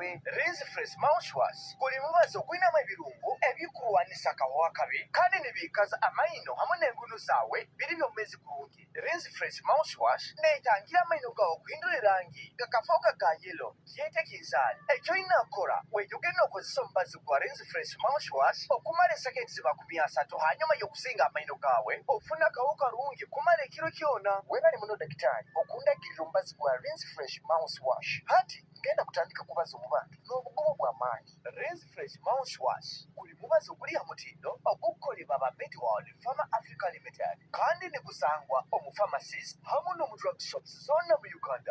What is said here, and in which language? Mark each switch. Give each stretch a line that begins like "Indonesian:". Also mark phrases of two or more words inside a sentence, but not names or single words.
Nyoro: Rinse Fresh mouthwash guli mubazi ogulinamu ebirungo ebikulwanisa akahuho akabi kandi nibiikaza amaino hamu n'engunu zaawe biri byomezi kurungi. Rinse Fresh mouthwash neetangira amaino gaawe okuhindura erangi gakafooka ga yelo kyete kinzaali. Ekyo inakora weejoge n'okozesa omubazi gwa Rinse Fresh mouthwash okumala essekendi ziba 30 hanyuma y'okusinga amaino gaawe ofuna akahuho karungi kumala ekiro kyona. Weebale muno dakitaali okundagirira omubazi gwa Rinse Fresh mouthwash. Hati ngenda kutandika kubaza mu bantu n'obugumu bw'amaanyi. Rinse Fresh mouthwash guli mubazi oguli ha mutindo ogukolebwa aba Medworld Pharma Africa Limited kandi ne gusangwa omu pharmacies hamu n'omu
English: drug shops
Nyoro: zonna mu Uganda.